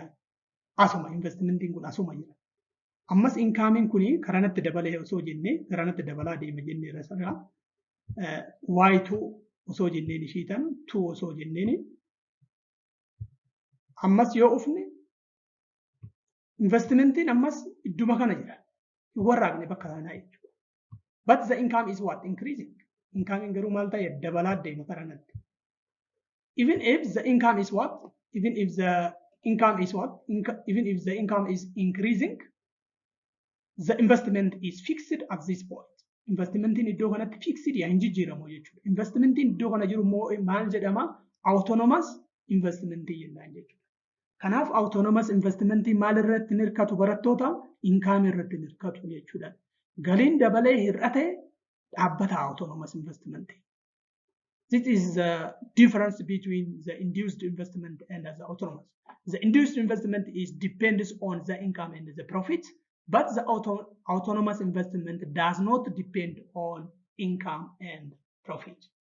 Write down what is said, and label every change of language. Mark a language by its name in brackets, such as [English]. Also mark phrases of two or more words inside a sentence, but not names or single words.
[Oromo] Asuma investment kun asuma jira. Ammas income kun karanatti dabalee osoo jennee karanatti dabalaa deema jennee rasaraa y2 osoo jenneen ishiitan 2 osoo jenneen ammas yoo ofne investmentiin ammas idduma kana jira. Warraaqne bakka kanaa jechuudha. [English] But the income is what? Increasing. [Oromo] Income garuu maal ta'e dabalaa deema karanatti. [English] Even if the income is what? Even if the income is increasing, the investment is fixed at this point. [Oromo] Investmentiin iddoo kanatti fixed yaa hin jijjiiramu jechuudha. Investmentiin iddoo kana jiru maal jedhama? [English] Autonomous investment [Oromo] jennaan jechuudha. Kanaaf [English] autonomous investment [Oromo] maal irratti hirkatu barattoota? Income irratti hirkatu jechuudha. Galiin dabalee hir'ate dhaabbata [English] autonomous investment. This is the difference between the induced investment and the autonomous. The induced investment depends on the income and the profit, but the autonomous investment does not depend on income and profit.